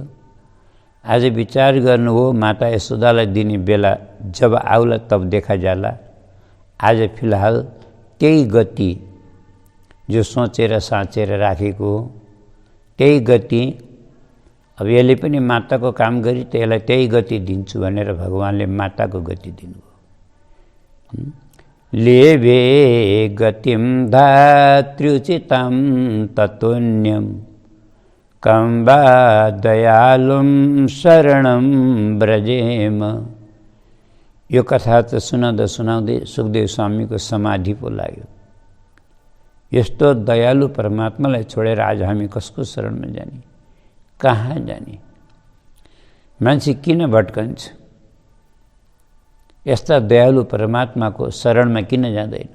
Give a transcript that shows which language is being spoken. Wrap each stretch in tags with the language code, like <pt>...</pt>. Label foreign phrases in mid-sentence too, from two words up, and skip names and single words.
<ne>आज विचार गर्नु हो, माता यशोदालाई दिने बेला जब आउला तब देखा जाला। आज फिलहाल त्यही गति जो सोचेर साँचेर राखेको हो, त्यही गति अब यसले पनि माताको काम गरी त यसलाई त्यही गति दिन्छु भनेर भगवानले माताको गति दिनुभयो।</ne> <sa>लेभे गतिम धात्र्युचितं ततोन्यम कम्बा दयालुम शरणम ब्रजेम।</sa> <ne>यो कथा त सुनाउँदै सुखदेव स्वामीको समाधि पो लाग्यो। यस्तो दयालु परमात्मालाई छोडेर आज हामी कसको शरणमा जाने, कहाँ जाने? मान्छे किन भट्कन्छ? यस्ता दयालु परमात्माको शरणमा किन जाँदैन?</ne>